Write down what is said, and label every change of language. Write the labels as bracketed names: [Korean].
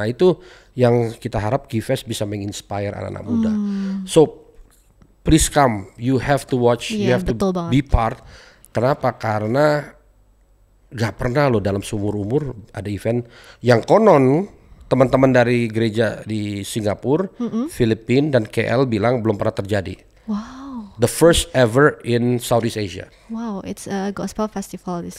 [Indonesian] Nah itu yang kita harap G-Fest bisa menginspire anak-anak muda. [English] So please come, you have to watch, you have to be part. [Indonesian] Kenapa? Karena gak pernah loh dalam seumur umur ada event yang konon teman-teman dari gereja di Singapura, Filipina dan KL bilang belum pernah terjadi. [English] The first ever in Southeast Asia. It's a gospel festival this